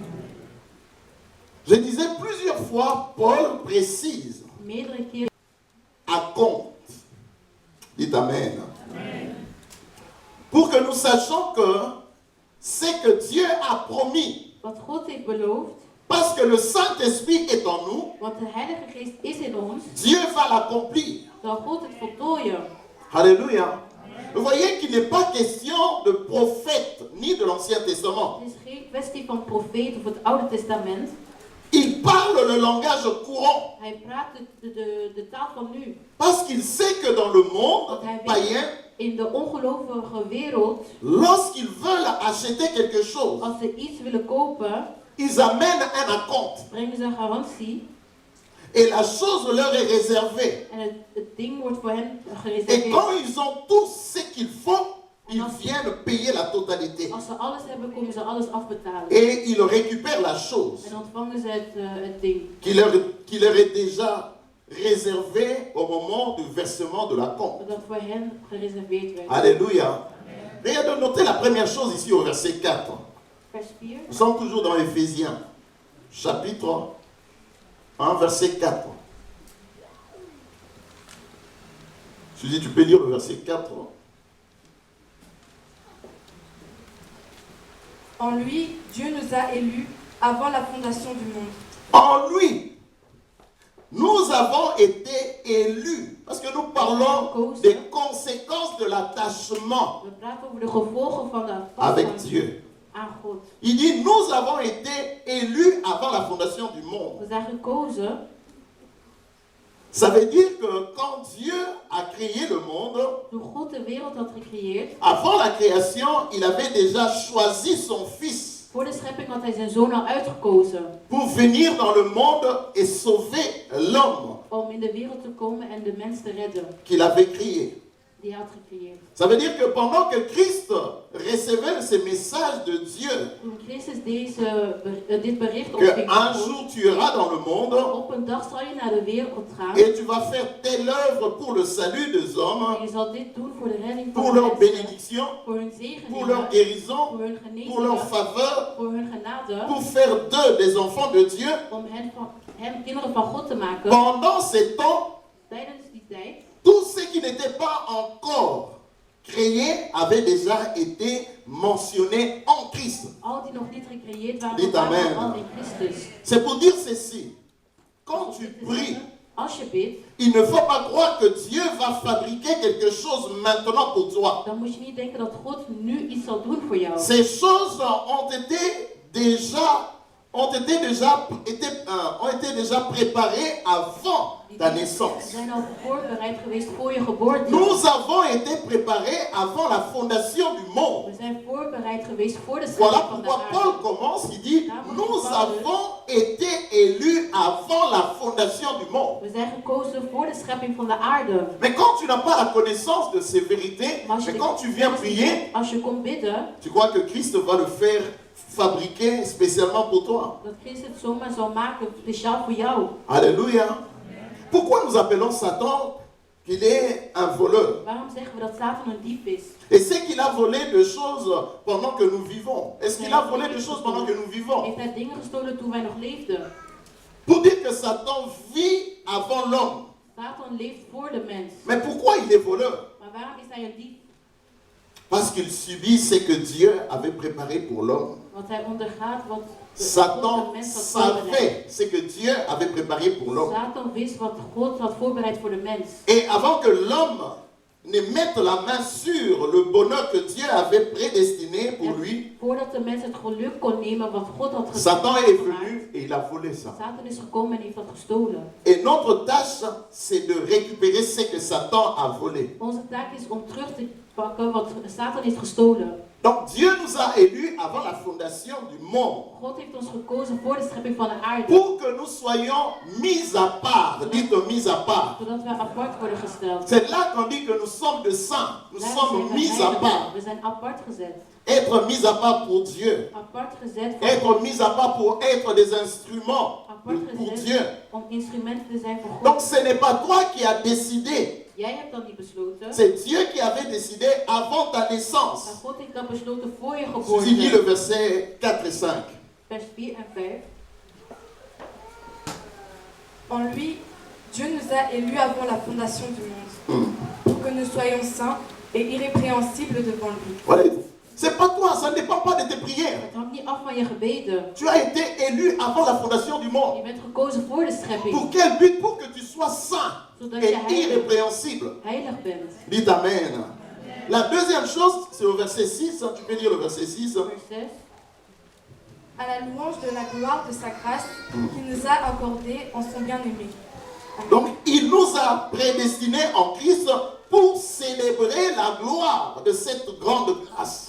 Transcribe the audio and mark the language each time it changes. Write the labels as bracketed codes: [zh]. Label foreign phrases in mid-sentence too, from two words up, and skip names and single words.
[fr] Je disais plusieurs fois, Paul précise [nl] Meerdere keren. [fr] à compte. Dites Amen. Pour que nous sachions que c'est que Dieu a promis, [nl] Wat God heeft beloofd, [fr] parce que le Saint-Esprit est en nous, [nl] want de Heilige Geest is in ons, [fr] Dieu va l'accomplir. [nl] zal God het voltooien. [fr] Alléluia. Vous voyez qu'il n'est pas question de prophète ni de l'Ancien Testament. [nl] Het is geen kwestie van profeet of het Oude Testament. [fr] Il parle le langage courant [nl] Hij praat de taal van nu. [fr] parce qu'il sait que dans le monde païen, [nl] In de ongelovige wereld, [fr] lorsqu'ils veulent acheter quelque chose, [nl] als ze iets willen kopen, [fr] ils amènent un acompte [nl] brengen ze een garantie. [fr] et la chose leur est réservée. [nl] En het ding wordt voor hen [fr] Et [nl] gereserveerd. [fr] quand ils ont tout ce qu'il faut, ils viennent payer la totalité. [nl] Als ze alles hebben, komen ze alles afbetalen. [fr] Et ils récupèrent la chose [nl] En ontvangen ze het ding. [fr] qui leur est déjà réservée au moment du versement de la compte. [nl] Dat voor hen gereserveerd werd. [fr] Alléluia. Regardez, notez la première chose ici au verset 4. [nl] Vers 4. [fr] Nous sommes toujours dans Éphésiens, chapitre 1, verset 4. Je dis, tu peux lire le verset 4. En lui, Dieu nous a élus avant la fondation du monde. En lui, nous avons été élus. Parce que nous parlons des conséquences de l'attachement [nl] We praten over de gevolgen van de [fr] avec [nl] vasthouding [fr] Dieu. [nl] aan God. [fr] Il dit, nous avons été élus avant la fondation du monde. [nl] We zijn gekozen. [fr] Ça veut dire que quand Dieu a créé le monde, [nl] Toen God de wereld had gecreëerd, [fr] avant la création, il avait déjà choisi son fils [nl] voor de schepping had hij zijn zoon al uitgekozen. [fr] pour venir dans le monde et sauver l'homme [nl] Om in de wereld te komen en de mens te redden. [fr] qu'il avait créé. [nl] Die hij had gecreëerd. [fr] Ça veut dire que pendant que Christ recevait ces messages de Dieu, [nl] Toen Christus dit bericht [fr] que [nl] ontving, [fr] un jour tu iras dans le monde [nl] op een dag zal je naar de wereld gaan. [fr] et tu vas faire telle œuvre pour le salut des hommes, [nl] En je zal dit doen voor de redding van [fr] pour [nl] de [fr] leur [nl] mensen. [fr] bénédiction, [nl] Voor hun [fr] pour leur [nl] zegeningen. [fr] guérison, [nl] Voor hun [fr] pour leur [nl] genezingen. [fr] faveur, [nl] Voor hun genade. [fr] pour faire d'eux des enfants de Dieu. [nl] Om hen kinderen van God te maken. [fr] Pendant ces temps, [nl] Tijdens die tijd. [fr] tout ce qui n'était pas encore créé avait déjà été mentionné en Christ. [nl] Al die nog niet gecreëerd waren, [fr] Dites [nl] waren [fr] amen. [nl] al in Christus. [fr] C'est pour dire ceci. Quand tu pries, [nl] Als je bidt, [fr] il ne faut pas croire que Dieu va fabriquer quelque chose maintenant pour toi. [nl] dan moet je niet denken dat God nu iets zal doen voor jou. [fr] Ces choses ont été déjà préparées avant ta [nl] Ze [fr] naissance. [nl] zijn al voorbereid geweest voor je geboorte. [fr] Nous avons été préparés avant la fondation du monde. [nl] We zijn voorbereid geweest voor de [fr] Voilà [nl] schepping van de [fr] pourquoi Paul [nl] aarde. [fr] commence, il dit, nous avons été élus avant la fondation du monde. [nl] We zijn gekozen voor de schepping van de aarde. [fr] Mais quand tu n'as pas la connaissance de ces vérités, [nl] Maar als [fr] mais [nl] je, [fr] quand tu viens prier, [nl] als je komt bidden, [fr] tu crois que Christ va le faire fabriquer spécialement pour toi. [nl] dat Christus het zomaar zal maken, speciaal voor jou. [fr] Alléluia. Pourquoi nous appelons Satan qu'il est un voleur? [nl] Waarom zeggen we dat Satan een dief is? [fr] Et c'est qu'il a volé des choses pendant que nous vivons. Est-ce qu'il a volé des choses pendant que nous vivons? [nl] Heeft hij dingen gestolen toen wij nog leefden? [fr] Pour dire que Satan vit avant l'homme. [nl] Satan leeft voor de mens. [fr] Mais pourquoi il est voleur? [nl] Maar waarom is hij een dief? [fr] Parce qu'il subit ce que Dieu avait préparé pour l'homme. [nl] Want hij ondergaat wat God [fr] Satan [nl] de mens had voorbereid. [fr] savait ce que Dieu avait préparé pour l'homme. [nl] Satan wist wat God had voorbereid voor de mens. [fr] Et avant que l'homme ne mette la main sur le bonheur que Dieu avait prédestiné pour lui, [nl] Voordat de mens het geluk kon nemen wat God had [fr] Satan est [nl] gemaakt, [fr] venu et il a volé ça. [nl] Satan is gekomen en heeft dat gestolen. [fr] Et notre tâche, c'est de récupérer ce que Satan a volé. [nl] Onze taak is om terug te pakken wat Satan heeft gestolen. [fr] Donc Dieu nous a élus avant la fondation du monde [nl] God heeft ons gekozen voor de schepping van de aarde. [fr] pour que nous soyons mis à part. Dites mis à part. [nl] Zodat wij apart worden gesteld. [fr] C'est là qu'on dit que nous sommes des saints. Nous [nl] Wij [fr] sommes [nl] zijn [fr] mis à [nl] heiligen. [fr] part. [nl] We zijn apart gezet. [fr] Être mis à part pour Dieu. [nl] Apart gezet voor [fr] Être [nl] God. [fr] mis à part pour être des instruments [nl] Apart [fr] pour [nl] gezet [fr] Dieu. [nl] om instrumenten te zijn voor God. [fr] Donc ce n'est pas toi qui as décidé [nl] Jij hebt dat niet besloten. [fr] C'est Dieu qui avait décidé avant ta naissance. [nl] Maar God heeft dat besloten voor je [fr] Suzy lit le [nl] geboorte. [fr] verset 4 et 5. [nl] Vers 4 en 5. [fr] En lui, Dieu nous a élus avant la fondation du monde, pour que nous soyons saints et irrépréhensibles devant lui. Voilà. C'est pas toi, ça ne dépend pas de tes prières. [nl] Het hangt niet af van je gebeden. [fr] Tu as été élu avant la fondation du monde. [nl] Je bent gekozen voor de schepping. [fr] Pour quel but? Pour que tu sois saint [nl] Zodat [fr] et [nl] je [fr] irrépréhensible. [nl] heilig bent. [fr] Dites Amen. La deuxième chose, c'est au verset 6. Tu peux lire le verset 6. [nl] Vers 6. [fr] À la louange de la gloire de sa grâce qu'il nous a accordée en son bien-aimé. Amen. Donc, il nous a prédestinés en Christ pour célébrer la gloire de cette grande grâce.